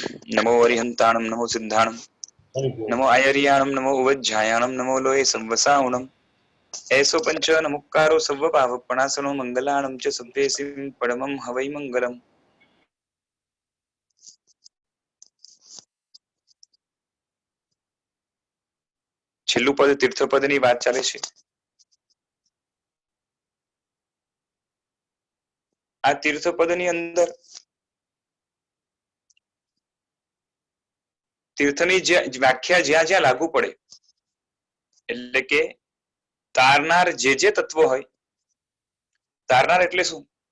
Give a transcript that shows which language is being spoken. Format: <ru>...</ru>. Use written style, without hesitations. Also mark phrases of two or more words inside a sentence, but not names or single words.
<pra>नमो अरिहंताणं नमो सिद्धाणं नमो आयर्याणं नमो उवज्झायाणं नमो लोये संवसावणं ऐसो पंच नमुक्कारो सव्व पावपणासनो मंगलाणं च सभ्येसिं परमं हवै मंगलम्।</pra> <gu>છેલ્લું પદ તીર્થપદની વાત ચાલે છે। આ તીર્થપદની અંદર તીર્થની વ્યાખ્યા જ્યાં જ્યાં લાગુ પડે એટલે કે તારનાર જે તત્વો હોય, તારનાર એટલે શું?</gu>